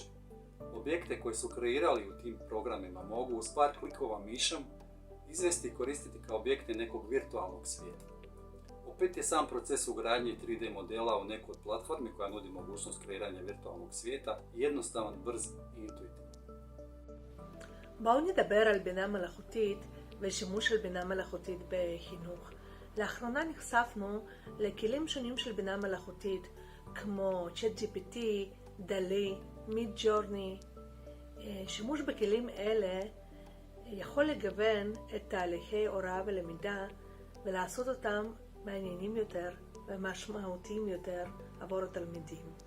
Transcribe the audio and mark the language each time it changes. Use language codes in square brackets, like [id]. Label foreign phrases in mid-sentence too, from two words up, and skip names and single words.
[hr] Objekte koje su kreirali u tim programima mogu uz par klikova mišem izvesti i koristiti kao objekte nekog virtualnog svijeta. Opet je sam proces ugradnje 3D modela u neku od platformi koja nudi mogućnost kreiranja virtualnog svijeta jednostavan, brz i intuitivan. [he] בואו נדבר על בינה מלאכותית ושימוש של בינה מלאכותית בחינוך. לאחרונה נחשפנו לכלים שונים של בינה מלאכותית כמו ChatGPT, דלי, מידג'ורני. שימוש בכלים אלה יכול לגוון את תהליכי הוראה ולמידה ולעשות אותם מעניינים יותר ומשמעותיים יותר עבור התלמידים.